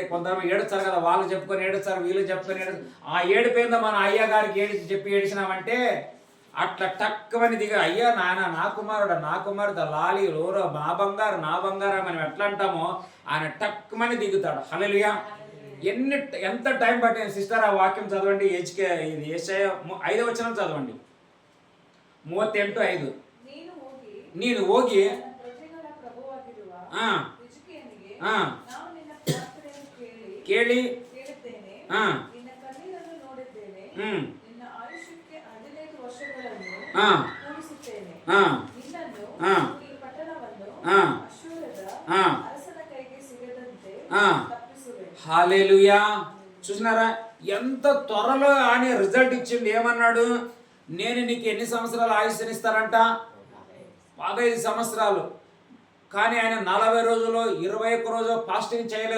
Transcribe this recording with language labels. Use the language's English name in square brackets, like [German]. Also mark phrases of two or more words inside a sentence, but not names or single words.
[Telugu] కొంతమంది ఏడుస్తారు కదా, వాళ్ళు చెప్పుకొని ఏడుస్తారు, వీళ్ళు చెప్పుకొని ఏడుస్తారు. ఆ ఏడిపోయిందో మన అయ్య గారికి చెప్పి ఏడిచినామంటే అట్లా టక్కుమని దిగ, అయ్యా నాయన నా కుమారుడు నా కుమారుడు లాలి రోరో నా బంగారు నా బంగారం మనం ఎట్లా అంటామో ఆయన టక్కుమని దిగుతాడు. హల్లెలూయా. ఎంత టైం పట్టింది సిస్టర్? ఆ వాక్యం చదవండి. యెషయా 5వ వచనం చదవండి. 38:5. [Kannada] ನೀನು ಹೋಗಿ ಕೇಳಿ ಆ, ನಿನ್ನ ಕಣ್ಣೀರನ್ನು ನೋಡಿದ್ದೇನೆ. ಹ್ಮ್, ನಿನ್ನ ಆಯುಷ್ಯಕ್ಕೆ 15 ವರ್ಷಗಳನ್ನು ಆ, ಕೂಡಿಸುತ್ತೇನೆ. [Telugu] ఆ, [Kannada] ನಿನ್ನನ್ನು [Telugu] ఆ, [Kannada] ಈ ಪಟ್ಟಣವನ್ನು [Telugu] ఆ, [Kannada] ಅಶ್ಶೂರದ [Telugu] ఆ, [Kannada] ಅರಸನ ಕೈಗೆ ಸಿಗದಂತೆ [Telugu] ఆ. [Kannada] ತಪ್ಪಿಸುವೆ. [Telugu] హల్లెలూయా. చూసినారా ఎంత త్వరలో ఆయన రిజల్ట్ ఇచ్చిండు. ఏమన్నాడు? నేను నీకు ఎన్ని సంవత్సరాలు ఆయుష్నిస్తారంట? 15 సంవత్సరాలు. కానీ ఆయన 40 రోజులు 21 రోజు ఫాస్టింగ్ చేయలేదు.